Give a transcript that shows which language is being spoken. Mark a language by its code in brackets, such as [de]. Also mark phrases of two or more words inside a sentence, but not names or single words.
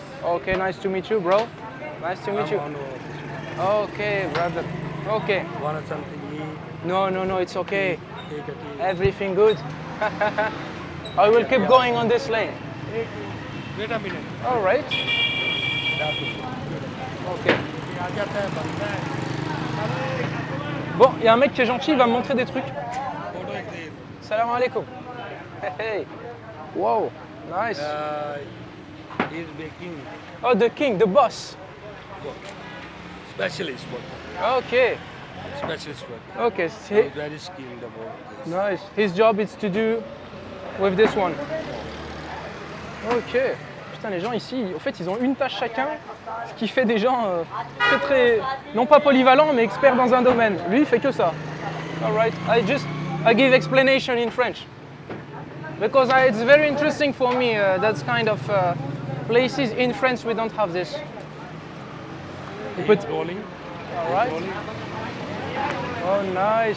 [en] Okay, nice to meet you, bro. Nice to meet you. Okay, brother. Okay. Want something eat? No, it's okay. Take a tea. Everything good. I will keep going on this lane. Wait a minute. All right. Ok. [hi] आ जाता है बनता है [fr] Bon, il y a un mec qui est gentil, il va me montrer des trucs. [hi] फोटो एक दे [ar] السلام عليكم. [en] Hey. Wow. Nice. He's baking Oh, the king, the boss. specialist work. Okay. Specialist work. Okay. He's very skilled about this. Nice. His job is to do with this one. Ok. [fr] Putain, les gens ici, en fait, ils ont une tâche chacun, ce qui fait des gens très, non pas polyvalents, mais experts dans un domaine. Lui, il fait que ça. [en] All right. I give explanation in French because it's very interesting for me. That's kind of places in France we don't have this. He's rolling. All right. Rolling. Oh, nice.